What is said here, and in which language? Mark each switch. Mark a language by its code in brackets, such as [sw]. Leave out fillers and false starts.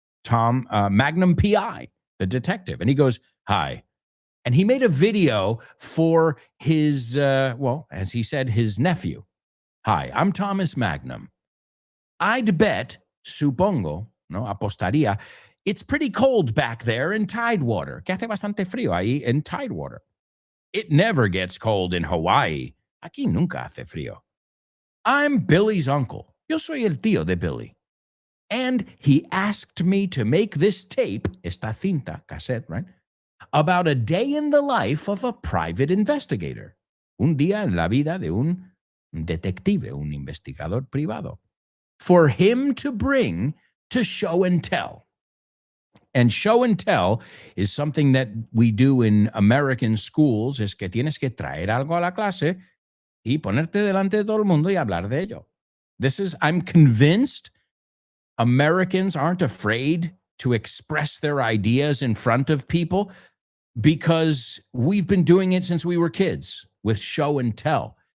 [en] Magnum P.I., the detective. And he goes, hi. And he made a video for his, as he said, his nephew. Hi, I'm Thomas Magnum. I'd bet, [es] supongo, apostaría, [en] it's pretty cold back there in Tidewater. [es] Que hace bastante frío ahí en Tidewater. [en] It never gets cold in Hawaii. [es] Aquí nunca hace frío. [en] I'm Billy's uncle. [es] Yo soy el tío de Billy. [en] And he asked me to make this tape, [es] esta cinta, [en] cassette, right? About a day in the life of a private investigator. [es] Un día en la vida de un detective, un investigador privado. [en] For him to bring to show and tell. And show and tell is something that we do in American schools, [es] es que tienes que traer algo a la clase y ponerte delante de todo el mundo y hablar de ello. [en] I'm convinced Americans aren't afraid to express their ideas in front of people because we've been doing it since we were kids with show and tell.